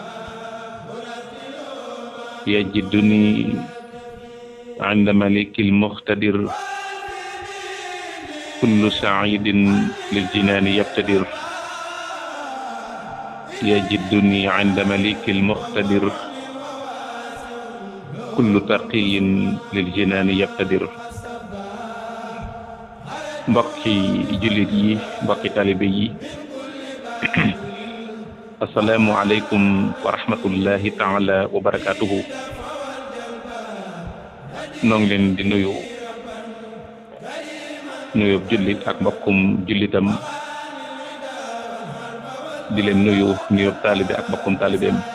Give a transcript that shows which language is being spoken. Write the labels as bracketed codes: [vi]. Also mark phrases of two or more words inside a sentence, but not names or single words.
[ar] يجدني عند ملك المقتدر كل سعيد للجنان يبتدر يجدني عند ملك المقتدر كل تقي للجنان يبتدر [wo] mbokki jullit yi mbokki talibe yi [ar] السلام عليكم ورحمة الله تعالى وبركاته [wo] noo ngi leen di nuyu nuyób jullit ak mbokkum jullitam di leen nuyu nuyób taalibe ak mbokkum taalibeem